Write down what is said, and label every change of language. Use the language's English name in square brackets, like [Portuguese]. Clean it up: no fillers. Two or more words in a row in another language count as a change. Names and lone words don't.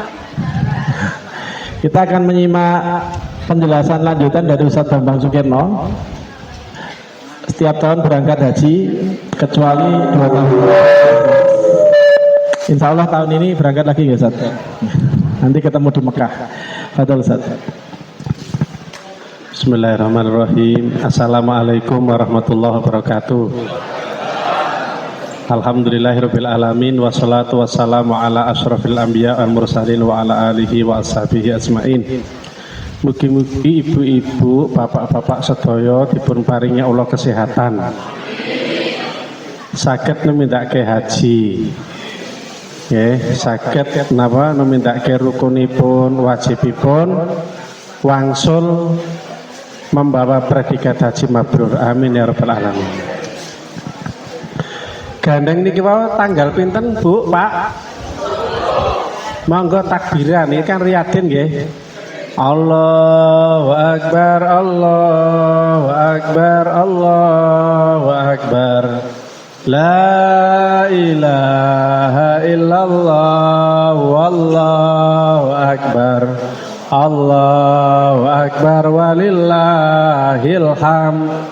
[Indonesian] Kita akan menyimak penjelasan lanjutan dari Ustadz Bambang Sukirno. Setiap tahun berangkat haji kecuali 2 tahun. [Arabic] إن شاء الله [Indonesian] tahun ini berangkat lagi ya Ustaz. Nanti ketemu di Mekah. Fadhol Ustaz. [Arabic] بسم الله الرحمن الرحيم. السلام عليكم ورحمة الله وبركاته. الحمد لله رب العالمين، والصلاة والسلام على أشرف الأنبياء والمرسلين وعلى آله وأصحابه أجمعين. [Javanese] Mugi-mugi ibu-ibu, bapak-bapak sedaya dipun paringi Allah kesehatan. Saged nemindakake haji. Nggih, saged napa numindake rukunipun wajibipun wangsul membawa predikat haji mabrur. [Arabic] آمين يا رب العالمين. [Javanese] Gandeng niki wau tanggal pinten, Bu, Pak? Monggo takbiran, [Indonesian] ini kan [Javanese] riyadin nggih. [Arabic] الله أكبر، الله أكبر، الله أكبر. لا إله إلا الله، والله أكبر. الله أكبر ولله الحمد.